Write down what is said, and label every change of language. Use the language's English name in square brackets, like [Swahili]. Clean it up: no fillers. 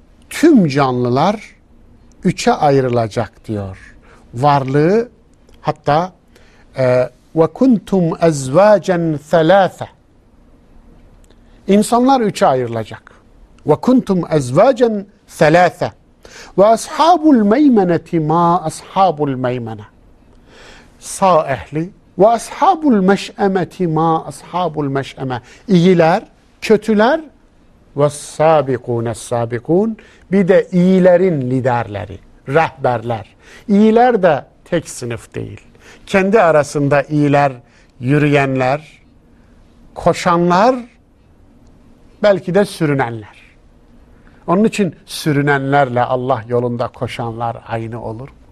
[Turkish] Tüm canlılar üçe ayrılacak diyor. Varlığı hatta [Arabic] وَكُنْتُمْ اَزْوَاجًا ثَلَاثًا [Turkish] İnsanlar üçe ayrılacak. [Arabic] وَكُنْتُمْ اَزْوَاجًا ثَلَاثًا وَأَصْحَابُ الْمَيْمَنَةِ مَا أَصْحَابُ الْمَيْمَنَةِ [Turkish] Sağ ehli [Arabic] وَأَصْحَابُ الْمَشْأَمَةِ مَا أَصْحَابُ الْمَشْأَمَةِ [Turkish] İyiler, kötüler [Arabic] وَالسَّابِقُونَ السَّابِقُونَ [Turkish] Bir de iyilerin liderleri, rehberler. İyiler de tek sınıf değil. Kendi arasında iyiler, yürüyenler, koşanlar, belki de sürünenler. Onun için sürünenlerle Allah yolunda koşanlar aynı olur.